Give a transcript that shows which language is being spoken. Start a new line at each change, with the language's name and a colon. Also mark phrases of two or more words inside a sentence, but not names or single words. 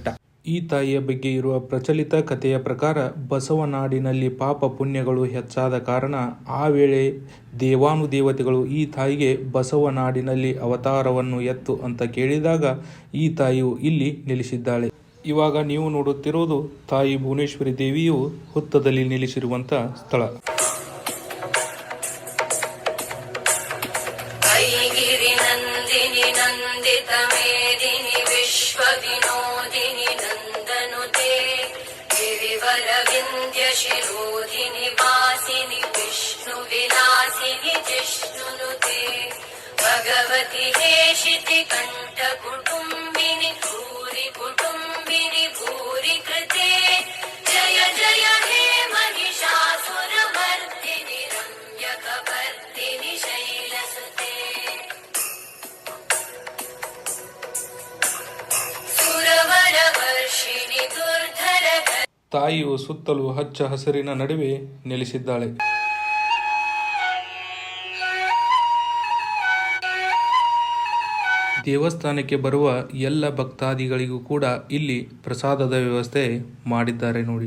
Kannada: ಈ ತಾಯಿಯ ಬಗ್ಗೆ ಇರುವ ಪ್ರಚಲಿತ ಕಥೆಯ ಪ್ರಕಾರ ಬಸವನಾಡಿನಲ್ಲಿ ಪಾಪ ಪುಣ್ಯಗಳು ಹೆಚ್ಚಾದ ಕಾರಣ ಆ ವೇಳೆ ದೇವಾನುದೇವತೆಗಳು ಈ ತಾಯಿಗೆ ಬಸವನಾಡಿನಲ್ಲಿ ಅವತಾರವನ್ನು ಎತ್ತು ಅಂತ ಕೇಳಿದಾಗ ಈ ತಾಯಿಯು ಇಲ್ಲಿ ನೆಲೆಸಿದ್ದಾಳೆ. ಇವಾಗ ನೀವು ನೋಡುತ್ತಿರುವುದು ತಾಯಿ ಭುವನೇಶ್ವರಿ ದೇವಿಯು ಹುತ್ತದಲ್ಲಿ ನೆಲೆಸಿರುವಂತ ಸ್ಥಳ.
Sanskrit: गिरिनन्दिनि नन्दितमेदिनि विश्वविनोदिनि नन्दनुते गिरिवरविन्द्यशिरोधिनि वासिनि विष्णुविलासिनि जिष्णुनुते भगवति हेशिति कण्ठकुटुम्बिनि भूरि कुटुम्बिनि भूरि कृते जय जय हे महिषासुरमर्दिनि रम्यकपर्दिनि शैलसुते
Kannada: ತಾಯಿಯು ಸುತ್ತಲೂ ಹಚ್ಚ ಹಸಿರಿನ ನಡುವೆ ನೆಲೆಸಿದ್ದಾಳೆ. ದೇವಸ್ಥಾನಕ್ಕೆ ಬರುವ ಎಲ್ಲ ಭಕ್ತಾದಿಗಳಿಗೂ ಕೂಡ ಇಲ್ಲಿ ಪ್ರಸಾದದ ವ್ಯವಸ್ಥೆ ಮಾಡಿದ್ದಾರೆ ನೋಡಿ.